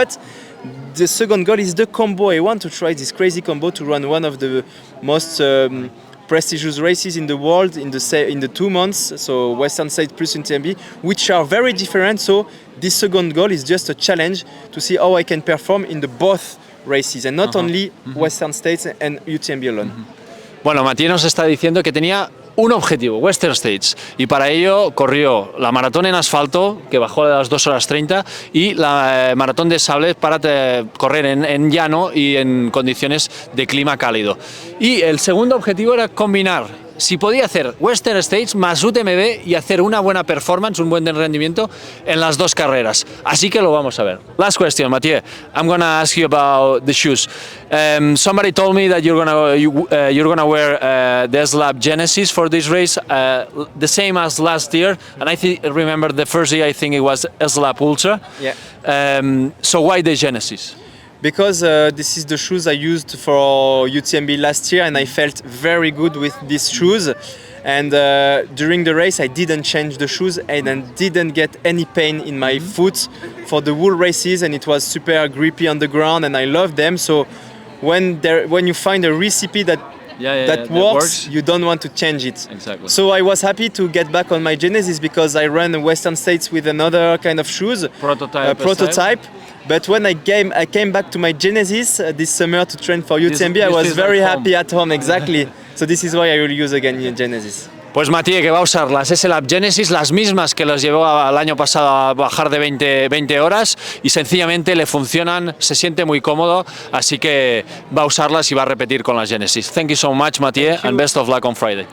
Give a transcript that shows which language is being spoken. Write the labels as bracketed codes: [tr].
[en] But the second goal is the combo. I want to try this crazy combo to run one of the most prestigious races in the world in the 2 months, so Western States plus UTMB, which are very different. So this second goal is just a challenge to see how I can perform in the both races, and not only Western States and UTMB alone. [es] Bueno, Mathieu nos está diciendo que tenía un objetivo, Western States, y para ello corrió la maratón en asfalto, que bajó a las 2 horas 30, y la maratón de sables para correr en llano y en condiciones de clima cálido. Y el segundo objetivo era combinar, si podía hacer Western States más UTMB y hacer una buena performance, un buen rendimiento en las dos carreras. Así que lo vamos a ver. Last question, Mathieu. [en] I'm gonna ask you about the shoes. Somebody told me that you're gonna wear the S-Lab Genesis for this race, the same as last year. And I remember the first year, I think it was S-Lab Ultra. Yeah. So why the Genesis? because this is the shoes I used for UTMB last year, and I felt very good with these shoes. And during the race, I didn't change the shoes and I didn't get any pain in my foot for the whole races, and it was super grippy on the ground, and I love them. So when you find a recipe that works, you don't want to change it. Exactly. So I was happy to get back on my Genesis because I ran Western States with another kind of shoes, prototype. But when I came back to my Genesis this summer to train for UTMB, I was very happy at home. Exactly. So this is why I will use again Genesis. [es] Pues Mathieu, que va a usar las S-Lab Genesis, las mismas que los llevó el año pasado a bajar de 20 horas, y sencillamente le funcionan, se siente muy cómodo, así que va a usarlas y va a repetir con las Genesis. [en] Thank you so much, Mathieu, and best of luck on Friday.